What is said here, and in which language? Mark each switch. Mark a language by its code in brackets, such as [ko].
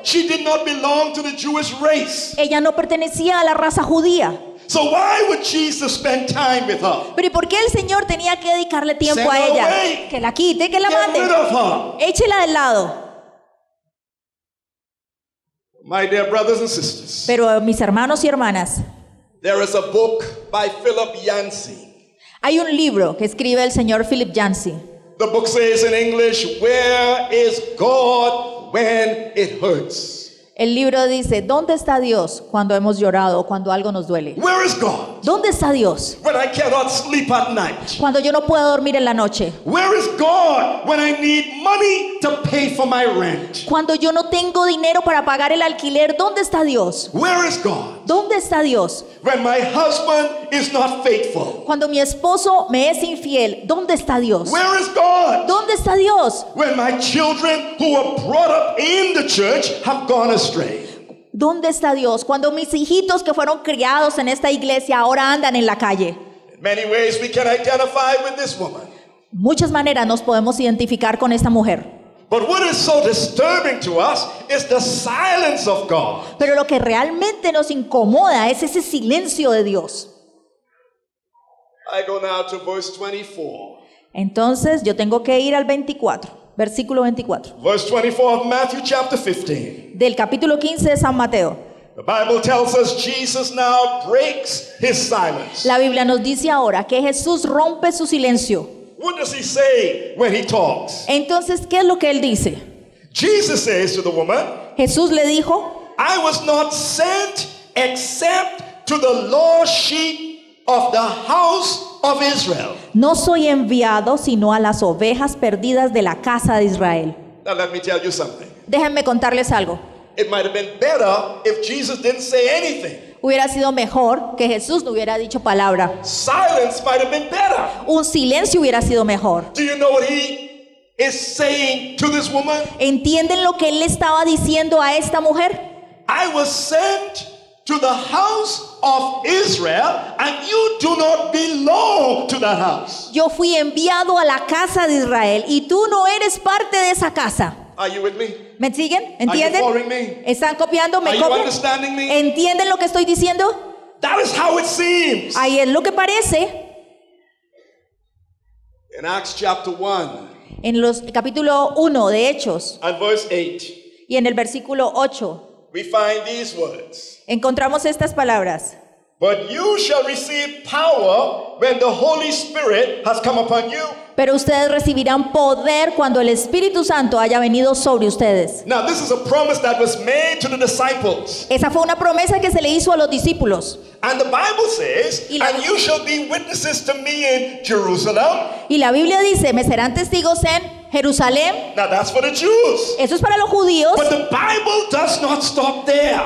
[en] she did not belong to the Jewish race. [es] ella no pertenecía a la raza judía. [en] So why would Jesus spend time with her? [es] Pero ¿y por qué el Señor tenía que dedicarle tiempo [en] Send a her [es] ella? [en] away. [es] Que la quite, que la [en] Get rid [es] mande. [en] of her. [es] Échela del lado. [en] My dear brothers and sisters, [es] Pero mis hermanos y hermanas, [en] there is a book by Philip Yancey. [es] hay un libro que escribe el señor Philip Yancey. [en] The book says in English, "Where is God when it hurts?" [es] El libro dice, ¿dónde está Dios cuando hemos llorado o cuando algo nos duele? [en] Where is God [es] ¿Dónde está Dios [en] when I cannot sleep at night? [es] cuando yo no puedo dormir en la noche? [en] Where is God when I need money to pay for my rent? [es] Cuando yo no tengo dinero para pagar el alquiler, ¿dónde está Dios? [en] Where is God [es] ¿Dónde está Dios? [en] when my husband is not faithful? [es] Cuando mi esposo me es infiel, ¿dónde está Dios? [en] Where is God [es] ¿Dónde está Dios? [en] when my children who were brought up in the church have gone astray? [es] ¿Dónde está Dios? Cuando mis hijitos que fueron criados en esta iglesia ahora andan en la calle. [en] In many ways we can identify with this woman. [es] muchas maneras nos podemos identificar con esta mujer. [en] But what is so disturbing to us is the silence of God. [es] Pero lo que realmente nos incomoda es ese silencio de Dios. [en] I go now to verse 24. [es] Entonces yo tengo que ir al 24, versículo 24. [en] Verse 24 of Matthew chapter 15. [es] Del capítulo 15 de San Mateo. [en] The Bible tells us Jesus now breaks his silence. [es] La Biblia nos dice ahora que Jesús rompe su silencio. [en] What does he say when he talks? [es] Entonces, ¿qué es lo que él dice? [en] Jesus says to the woman, [es] Jesús le dijo, [en] I was not sent except to the lost sheep of the house of Israel. [es] no soy enviado sino a las ovejas perdidas de la casa de Israel. [en] Now let me tell you something. [es] Déjenme contarles algo. [en] It might have been better if Jesus didn't say anything. [es] Hubiera sido mejor que Jesús no hubiera dicho palabra. [en] Silence might have been better. [es] Un silencio hubiera sido mejor. [en] Do you know what he is saying to this woman? [es] ¿Entienden lo que él le estaba diciendo a esta mujer? [en] I was sent to the house of Israel, and you do not belong to that house. [es] Yo fui enviado a la casa de Israel y tú no eres parte de esa casa. [en] Are you with me? [es] ¿Me siguen? ¿Entienden? [en] Are you following me? [es] ¿Están copiando? ¿Me [en] Are you [es] copian? [en] understanding me? [es] ¿Entienden lo que estoy diciendo? [en] That is how it seems. [es] Ahí es lo que parece. [en] In Acts chapter 1 [es] En los capítulo 1 de Hechos [en] and verse 8, [es] y en el versículo 8 [en] we find these words. [es] encontramos estas palabras. [en] But you shall receive power when the Holy Spirit has come upon you. [es] Pero ustedes recibirán poder cuando el Espíritu Santo haya venido sobre ustedes. [en] Now this is a promise that was made to the disciples. [es] Esa fue una promesa que se le hizo a los discípulos. [en] And the Bible says, [es] Y la- [en] and you shall be witnesses to me in Jerusalem. [es] Y la Biblia dice, me serán testigos en Jerusalén. [en] Now that's for the Jews. [es] Eso es para los judíos, [en] But the Bible does not stop there.